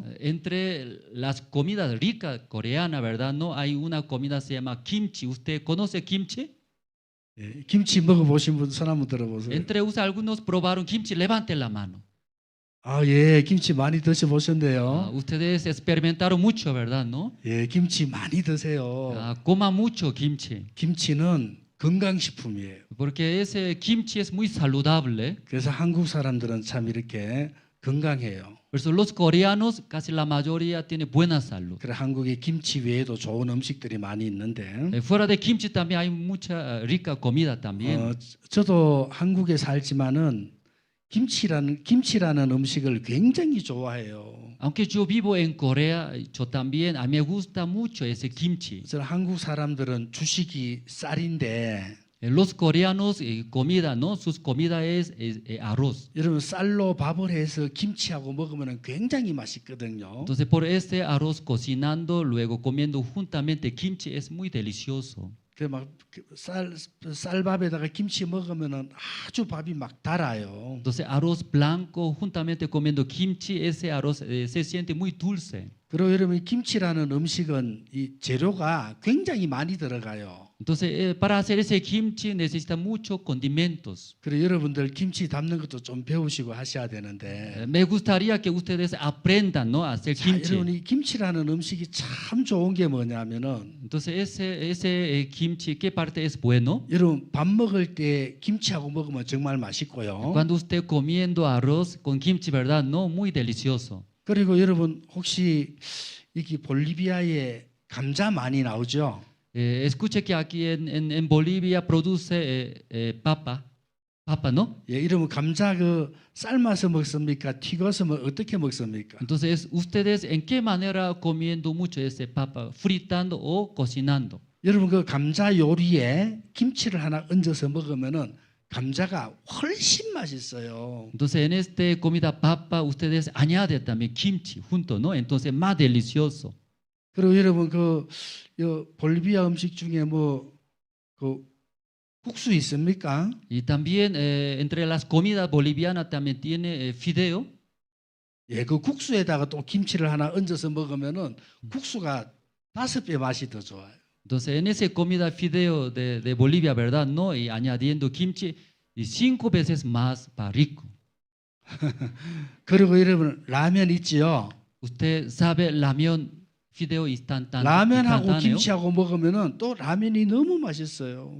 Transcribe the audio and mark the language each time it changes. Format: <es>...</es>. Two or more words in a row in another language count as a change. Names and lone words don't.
<es>Entre las comidas ricas coreanas, ¿verdad? No hay una comida se llama kimchi. ¿Usted conoce kimchi?</es> <ko>예, 김치 먹어보신 분 손 한번 들어보세요.</ko> <es>Entre ustedes algunos probaron kimchi. Levanten la mano.</es> <ko>아, 예, 김치 많이 드셔보셨네요.</ko> <es>Ustedes experimentaron mucho, ¿verdad? ¿No?</es> <ko>예, 김치 많이 드세요.</ko> <es>Coman mucho kimchi.</es> <ko>김치는 건강식품이에요.</ko> <es>Porque ese kimchi es muy saludable.</es> <ko>그래서 한국 사람들은 참 이렇게 건강해요.</ko> <es>Por eso los coreanos, casi la mayoría, tienen buena salud.</es> <ko>그래 한국에 김치 외에도 좋은 음식들이 많이 있는데</ko> <es>Fuera de kimchi también hay mucha rica comida también.</es> <ko>저도 한국에 살지만은 김치라는 음식을 굉장히 좋아해요.</ko> <es>Aunque yo vivo en Corea, yo también, a mí me gusta mucho ese kimchi.</es> <ko>저는 한국 사람들은 주식이 쌀인데</ko> <es>Los coreanos, comida, ¿no? Sus comida es arroz.</es> <ko>여러분 쌀로 밥을 해서 김치하고 먹으면 굉장히 맛있거든요.</ko> <es>Entonces, por este arroz cocinando, luego comiendo juntamente kimchi es muy delicioso.</es> <ko>그막 쌀밥에다가 김치 먹으면은 아주 밥이 막 달아요.</ko> <es>Entonces, arroz blanco juntamente comiendo kimchi, ese arroz se siente muy dulce.</es> <ko>그리고 여러분 김치라는 음식은 이 재료가 굉장히 많이 들어가요.</ko> <es>Entonces, para hacer ese kimchi necesita muchos condimentos.</es> <ko>그리고 여러분들 김치 담는 것도 좀 배우시고 하셔야 되는데.</ko> <es>Me gustaría que ustedes aprendan, ¿no?, a hacer</es> <ko>자,</ko> <es>kimchi.</es> <ko>여러분 이 김치라는 음식이 참 좋은 게 뭐냐면은</ko> <es>Entonces, ese kimchi, ¿qué parte es bueno?</es> <ko>여러분 밥 먹을 때 김치하고 먹으면 정말 맛있고요.</ko> <es>Cuando usted comiendo arroz con kimchi, ¿verdad? No, muy delicioso.</es> <ko>그리고 여러분 혹시 여기 볼리비아에 감자 많이 나오죠?</ko> <es>Escuche que aquí en Bolivia produce papa, ¿no?</es> <ko>예, 이러면 감자 그 삶아서 먹습니까? 튀겨서 어떻게 먹습니까?</ko> <es>Entonces, ¿ustedes en qué manera comiendo mucho ese papa? ¿Fritando o cocinando?</es> <ko>여러분 그 감자 요리에 김치를 하나 얹어서 먹으면은 감자가 훨씬 맛있어요.</ko> <es>Entonces, en esta comida papa, ustedes añaden también kimchi junto, ¿no? Entonces, más delicioso.</es> <ko>그리고 여러분 그 볼리비아 음식 중에 뭐 그 국수 있습니까?</ko> <es>Y también entre las comidas bolivianas también tiene fideo.</es> <ko>예, 그 국수에다가 또 김치를 하나 얹어서 먹으면은 국수가 5배 맛이 더 좋아요.</ko> <es>Entonces, en esa comida fideo de Bolivia, ¿verdad? ¿No? Y añadiendo kimchi, y 5 veces más para rico.</es> <ko>그리고 여러분 라면 있지요?</ko> <es>Usted sabe ramen fideo instantáneo.</es> <ko>라면하고 김치하고 먹으면은 또 라면이 너무 맛있어요.</ko>